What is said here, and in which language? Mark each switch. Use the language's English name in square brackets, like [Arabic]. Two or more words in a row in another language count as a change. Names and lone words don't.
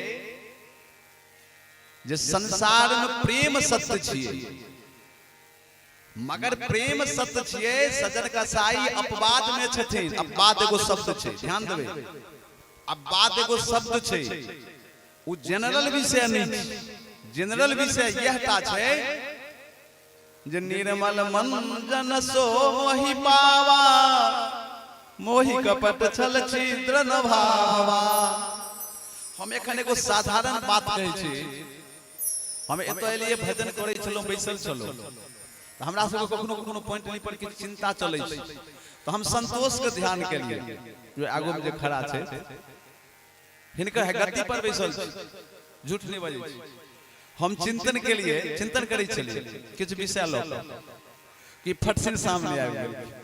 [Maithili] जे संसार में प्रेम सत्य छिए मगर प्रेम सत्य छिए सजन कसाई अपवाद में छथिन अपवाद एगो शब्द छै ध्यान देबे अपवाद एगो शब्द छै उ जनरल विषय नहीं जनरल विषय यहटा छै जे [Awadhi] निर्मल मन जन सो मोहि पावा मोहि कपट छल छिद्र न भावा [Maithili] हम एखन एगो साधारण बात कहै छी हम एतो एलिए भजन करै छलौ बैसल छलौ त हमरा सब कखनो कखनो पॉइंट नहीं पर किछ चिंता चलै छै तो हम संतोष के ध्यान के लिए जो आगू में जे खड़ा छै हिनकर गद्दी पर बैसल छै झूठ नहीं बाजै छै हम चिंतन के लिए चिंतन करै छलिए किछ विषय ल कि फटसिन सामने आबि गेल